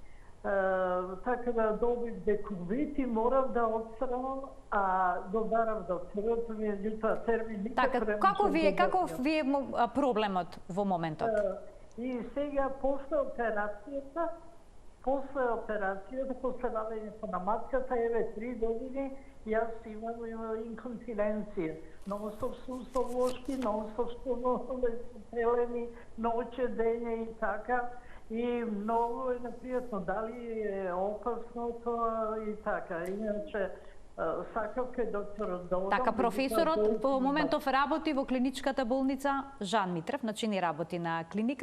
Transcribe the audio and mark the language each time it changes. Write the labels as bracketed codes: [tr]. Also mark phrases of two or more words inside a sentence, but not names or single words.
[mk] Така да добив декубит и морав да отстранам, а го барав докторот, меѓутоа термин никак Така, каков ви е проблемот во моментот? И сега после операцијата, после вадењето на матката, еве 3 години, јас имам инконтиненција. Non-stop сусовлошки, non-stop телени, ноќе, дење и така. И многу е непријатно, дали е опасно тоа и така. Иначе, сакав кај докторот да одам. Така, професорот во моментов работи во клиничката болница Жан Митрев, значи не работи на клиника.